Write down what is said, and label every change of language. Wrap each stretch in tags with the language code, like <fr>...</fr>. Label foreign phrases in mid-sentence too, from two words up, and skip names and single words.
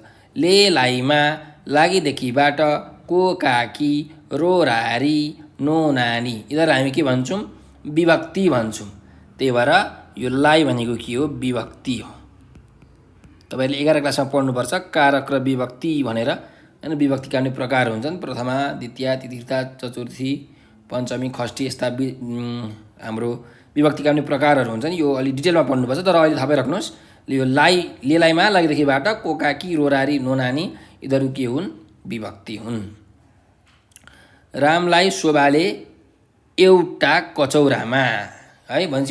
<ne>ले लाइमा लागिदेखिबाट को काकी रो रारी नो नानी, यिनीहरू हामी के भन्छौँ? विभक्ति भन्छौँ। त्यही भएर यो लाई भनेको के हो? विभक्ति हो। तपाईँले 11 क्लासमा पढ्नुपर्छ कारक र विभक्ति भनेर, होइन? विभक्तिका पनि प्रकार हुन्छन्, प्रथमा, द्वितीया, तृतीया, चतुर्थी, पञ्चमी, षष्ठी, यस्ता हाम्रो विभक्तिका पनि प्रकारहरू हुन्छन्। यो अलि डिटेलमा पढ्नुपर्छ, तर अहिले थाहा पाइराख्नुहोस्। यो लाई, लेलाइमा लागिदेखिबाट को काकी रोरारी नो नानी, यिनीहरू के हुन्? विभक्ति हुन्। रामलाई शोभाले एउटा कचौरामा, है भन्छ।</ne>